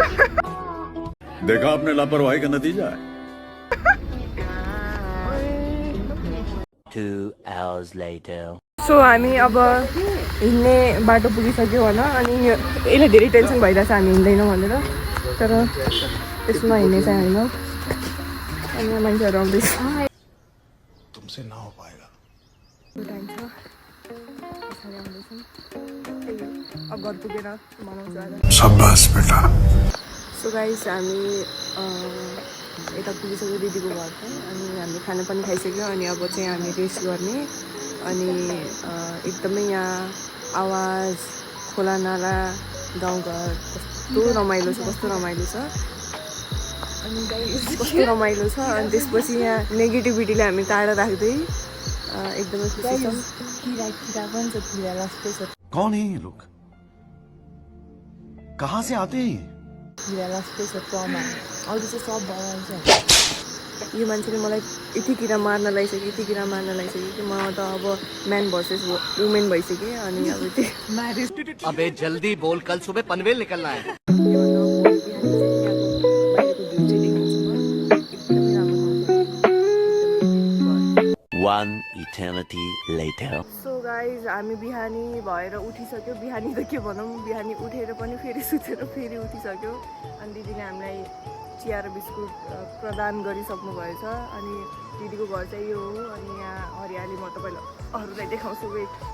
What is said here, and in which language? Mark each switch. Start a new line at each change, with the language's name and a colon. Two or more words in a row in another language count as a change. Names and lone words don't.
Hindi: देखा आपने लापरवाही का नतीजा है
English: 2 hours later.
Nepali: सो हामी अब हिँड्ने बाटो पुगिसक्यौँ होइन अनि यसले धेरै टेन्सन भइरहेछ हामी हिँड्दैनौँ भनेर तर त्यसमा हिँड्ने चाहिँ होइन अनि यहाँ मान्छेहरू आउँदैछ
Hindi: तुमसे ना हो पाएगा
Nepali: टाइम छ पछाडि आउँदैछौँ अब घर पुगेर बनाउँछु आज
Hindi: शाबाश बेटा
English: so guys
Nepali: हामी यता पुगिसक्यो दिदीको घर चाहिँ अनि हामीले खाना पनि खाइसक्यो अनि अब चाहिँ हामी रेस्ट गर्ने अनि एकदमै यहाँ आवाज खोला नाला गाउँघर कस्तो रमाइलो छ अनि कस्तो रमाइलो छ अनि त्यसपछि यहाँ नेगेटिभिटीले हामी टाढा राख्दै एकदमै खुसी छौँ किरा पनि छ किरा जस्तै छ
Hindi: कौन है ये लोग कहाँ से आते हैं
Nepali: किरा जस्तै छ ट्रमा अरू चाहिँ सब बनाउँछ यो मान्छेले मलाई यतितिर मार्न लागिसक्यो कि म त अब
English: man versus women
Nepali: भइसकेँ अनि अब
Hindi: अबे जल्दी बोल, कल सुबह पनवेल निकलना है।
English: One eternity later. so guys
Nepali: हामी बिहानी भएर उठिसक्यो बिहानी त के भनौँ बिहानी उठेर पनि फेरि सुतेर फेरि उठिसक्यो अनि दिदीले हामीलाई चिया र बिस्कुट प्रदान गरिसक्नु भएछ अनि दिदीको घर चाहिँ यो हो अनि यहाँ हरियाली म तपाईँलाई अरूलाई देखाउँछु वेट